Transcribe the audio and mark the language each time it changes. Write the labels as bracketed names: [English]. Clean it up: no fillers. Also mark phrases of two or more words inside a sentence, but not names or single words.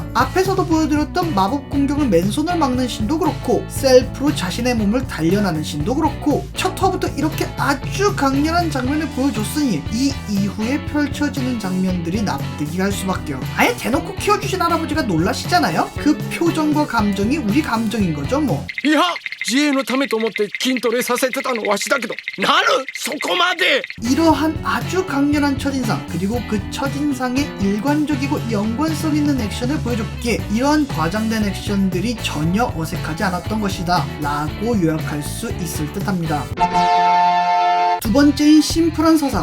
[Korean] 앞에서도 보여드렸던 마법 공격을 맨손을 막는 신도 그렇고 셀프로 자신의 몸을 단련하는 신도 그렇고 첫 화부터 이렇게 아주 강렬한 장면을 보여줬으니 이 이후에 펼쳐지는 장면들이 납득이 갈 수밖에요. 아예 대놓고 키워주신 할아버지가 놀라시잖아요? 그 표정과 감정이 우리 감정인 거죠 뭐. [Japanese] いや自衛のためと思って筋トレさせてたのわしだけどなるそこまで [Korean] 이러한 아주 강렬한 첫인상 그리고 그 첫인상의 일관적이고 연관성 있는 액션을 보여줬기에 이러한 과장된 액션들이 전혀 어색하지 않았던 것이다 라고 요약할 수 있을 듯 합니다. 두 번째인 심플한 서사.